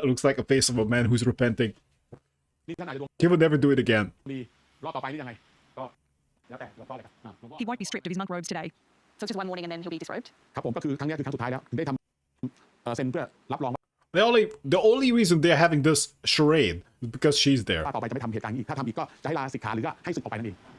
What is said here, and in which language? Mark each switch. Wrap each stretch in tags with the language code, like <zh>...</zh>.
<en>That looks like a face of a man who's repenting.</en> <th>นี่ท่านอาจจะโดน</th> <en>He will never do it again.</en> <th>ดีรอบต่อไปนี่ยังไงก็แล้วแต่รอบเลยครับ</th> <en>He won't be stripped of his monk robes today. So it's just one warning and then he'll be disrobed?</en> <th>ครับผมก็คือครั้งนี้คือครั้งสุดท้ายแล้วถึงได้ทำเซ็นเพื่อรับรอง</th> <en>The only reason they're having this charade is because she's there.</en> <th>ว่าต่อไปจะไม่ทำเหตุการณ์นี้อีกถ้าทำอีกก็จะให้ลาสิกขาหรือก็ให้สึกออกไปนั่นเอง</th>